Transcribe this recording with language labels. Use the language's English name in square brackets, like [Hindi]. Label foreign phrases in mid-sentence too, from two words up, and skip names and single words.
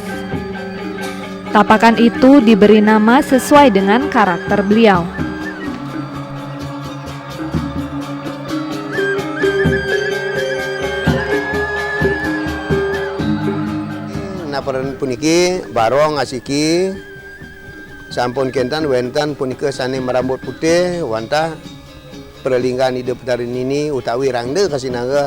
[Indonesian] Tapakan itu diberi nama sesuai dengan karakter beliau. [Balinese] Naparan puniki barong asiki sampun kentan wentan punika sane merambut putih wanta perlinggan Ide Betara ini utawi rangde kasinaga.